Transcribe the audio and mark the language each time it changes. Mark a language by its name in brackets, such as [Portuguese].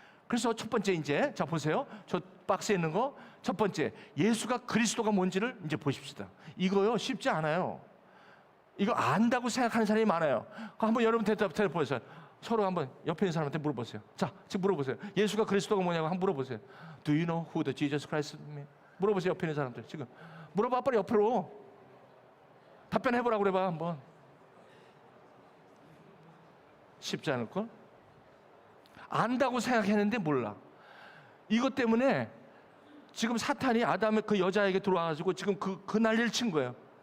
[Korean] 그래서 첫 번째 이제 자 보세요. 저 박스에 있는 거 첫 번째 예수가 그리스도가 뭔지를 이제 보십시다. 이거요 쉽지 않아요. 이거 안다고 생각하는 사람이 많아요. 한번 여러분 대답 보세요. 서로 한번 옆에 있는 사람한테 물어보세요. 자 지금 물어보세요. 예수가 그리스도가 뭐냐고 한번 물어보세요. [English] Do you know who the Jesus Christ is? [Korean] 물어보세요. 옆에 있는 사람들 지금 물어봐. 빨리 옆으로 답변해보라고 그래봐 한번. 쉽지 않을걸? 안다고 생각했는데 몰라. 이것 때문에 지금 사탄이 아담의 그 여자에게 들어와가지고 지금 그 난리를 친 거예요.